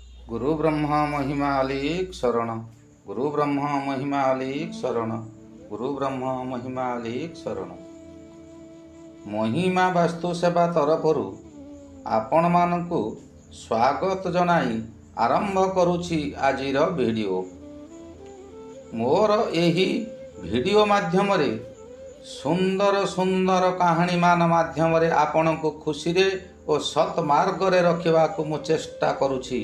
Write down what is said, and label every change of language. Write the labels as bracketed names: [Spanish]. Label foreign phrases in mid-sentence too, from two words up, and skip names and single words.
[Odia] ଗୁରୁ ବ୍ରହ୍ମା ମହିମା ଅଲୀକ ଶରଣ। ଗୁରୁ ବ୍ରହ୍ମା ମହିମା ଅଲୀକ ଶରଣ। ଗୁରୁ ବ୍ରହ୍ମା ମହିମା ଅଲୀକ ଶରଣ। ମହିମା ବାସ୍ତୁ ସେବା ତରଫରୁ ଆପଣ ମାନଙ୍କୁ ସ୍ୱାଗତ ଜଣାଇ ଆରମ୍ଭ କରୁଛି ଆଜିର ଭିଡିଓ। ମୋର ଏହି ଭିଡିଓ ମାଧ୍ୟମ ରେ ସୁନ୍ଦର ସୁନ୍ଦର କାହାଣୀ ମାନ ମାଧ୍ୟମ ରେ ଆପଣ କୁ ଖୁସି ରେ ଔର ସତ ମାର୍ଗ ରେ ରଖିବା କୁ ମୁଁ ଚେଷ୍ଟା କରୁଛି।